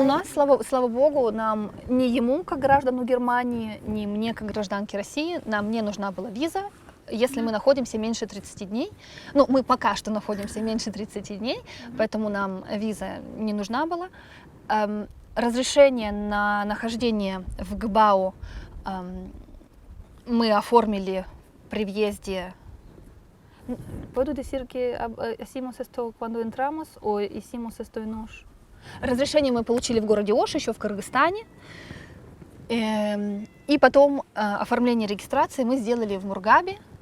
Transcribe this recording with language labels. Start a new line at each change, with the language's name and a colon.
Russian: У нас, слава богу, нам, ни ему, как граждану Германии, ни мне, как гражданке России, нам не нужна была виза, если мы находимся меньше 30 дней. Мы пока что находимся меньше 30 дней, поэтому нам виза не нужна была. Разрешение на нахождение в ГБАУ мы оформили при въезде.
Spanish: ¿Puedo decir que hicimos esto cuando entramos o hicimos esto en Ош?
Russian: Разрешение мы получили в городе Ош, еще в Кыргызстане. И потом оформление регистрации мы сделали в Мургабе.